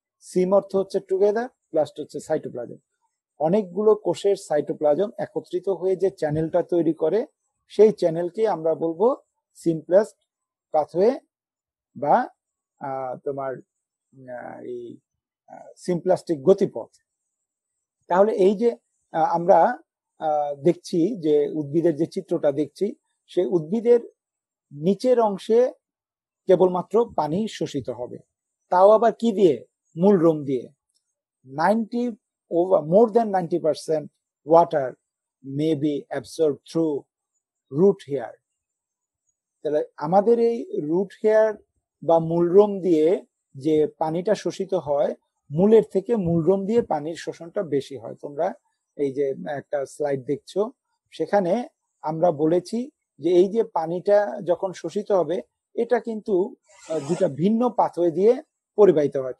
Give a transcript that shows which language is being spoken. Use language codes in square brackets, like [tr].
[bn] সিম অর্থ হচ্ছে টুগেদার, প্লাস্ট হচ্ছে সাইটোপ্লাজম। অনেকগুলো কোষের সাইটোপ্লাজম একত্রিত হয়ে যে চ্যানেলটা তৈরি করে, সেই চ্যানেলকে আমরা বলবো সিমপ্লাস্ট পাথওয়ে বা তোমার এই সিমপ্লাস্টিক গতিপথ। তাহলে এই যে আমরা দেখছি যে উদ্ভিদের যে চিত্রটা দেখছি, সেই উদ্ভিদের নিচের অংশে কেবলমাত্র পানি শোষিত হবে, তাও আবার কি দিয়ে, মূলরোম দিয়ে। [en] 90 more than 90% water may be absorbed through root hair। [bn] তাহলে আমাদের এই রুট হেয়ার বা মূলরোম দিয়ে যে পানিটা শোষিত হয়, মূলের থেকে মূলরোম দিয়ে পানির শোষণটা বেশি হয়। তোমরা এই যে একটা স্লাইড দেখছো, সেখানে আমরা বলেছি যে এই যে পানিটা যখন শোষিত হবে, এটা কিন্তু দুটা ভিন্ন পাথওয়ে দিয়ে পরিবাহিত হয়।